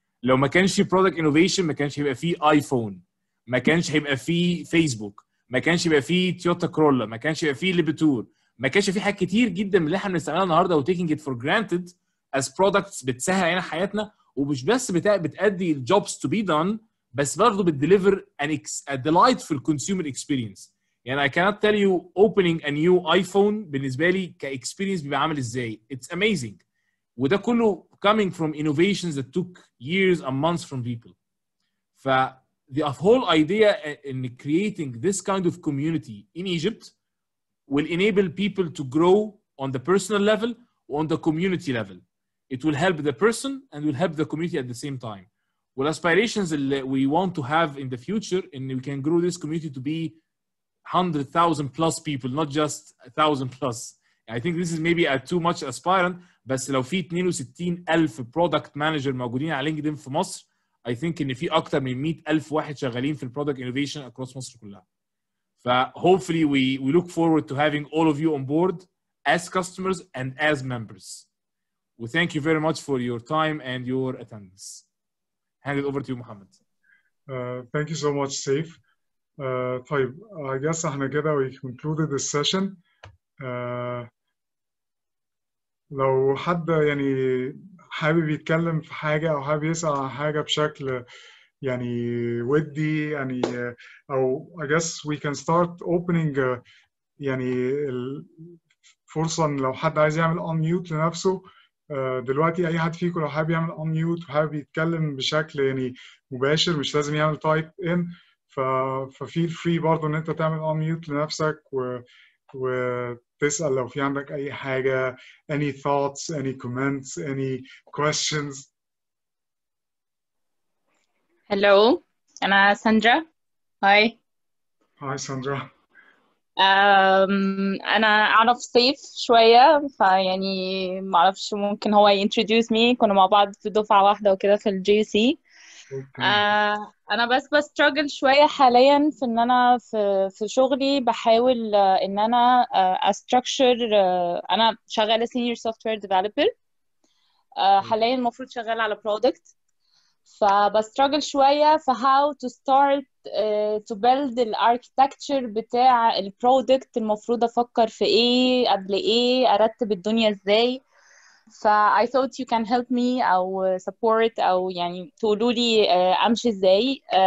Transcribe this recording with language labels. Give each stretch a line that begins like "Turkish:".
Arabic: لو ما كانش في برودكت انوفيشن ما كانش هيبقى فيه ايفون، ما كانش هيبقى فيه فيسبوك، ما كانش هيبقى فيه تويوتا كرولا، ما كانش هيبقى فيه ليبتور، ما كانش فيه حاجات كتير جدا من اللي احنا بنستعملها النهارده
English: وتيكينج it for granted as products
Arabic: بتسهل علينا حياتنا ومش بس بتأدي
English: الجوبز to be done
Arabic: بس برضه بتديليفر ان
English: delightful consumer experience. يعني I cannot tell you opening a new iPhone
Arabic: بالنسبه لي كاكسبيرينس بيبقى عامل ازاي.
English: It's amazing.
Arabic: وده كله
English: coming from innovations that took years and months from people. The whole idea in creating this kind of community in Egypt will enable people to grow on the personal level or on the community level. It will help the person and will help the community at the same time. Well, aspirations that we want to have in the future, and we can grow this community to be 100,000 plus people, not just 1,000 plus. I think this is maybe a too much aspirant,
Arabic: بس لو في 62,000 برودكت مانجر موجودين على لينكدين في مصر
English: I think
Arabic: ان في اكتر من 100,000 واحد شغالين في البرودكت انوفيشن across مصر كلها.
English: ف hopefully we look forward to having all of you on board as customers and as members. We thank you very much for your time and your attendance. Hand it over to you, Mohammed. Thank you so much, Saif.
Arabic: طيب
English: I guess
Arabic: احنا كده
English: we concluded this session.
Arabic: لو حد يعني حابب يتكلم في حاجة أو حابب يسأل عن حاجة بشكل يعني ودي يعني أو
English: I guess we can start opening
Arabic: يعني فرصة إن لو حد عايز يعمل unmute لنفسه دلوقتي أي حد فيكم لو حابب يعمل unmute وحابب يتكلم بشكل يعني مباشر مش لازم يعمل type in ف
English: feel free
Arabic: برضه إن أنت تعمل unmute لنفسك وتسأل لو في عندك أي حاجة
English: any thoughts, any comments, any questions. Hello,
Arabic: أنا ساندرا.
English: Hi. Hi Sandra.
Arabic: أنا أعرف سيف شوية فيعني معرفش ممكن هو
English: introduce me.
Arabic: كنا مع بعض في دفعة واحدة وكده في الجي
English: Okay.
Arabic: أنا بس
English: struggle
Arabic: شوية حاليا في إن أنا في شغلي بحاول إن أنا structure. أنا شغالة
English: senior software developer.
Arabic: حاليا المفروض شغالة على product فبستراجل شوية في
English: how to start to build
Arabic: الاركتكتشر بتاع البرودكت. المفروض أفكر في إيه قبل إيه، أرتب الدنيا إزاي.
English: I thought you can help me أو support
Arabic: أو يعني تقولوا لي أمشي إزاي.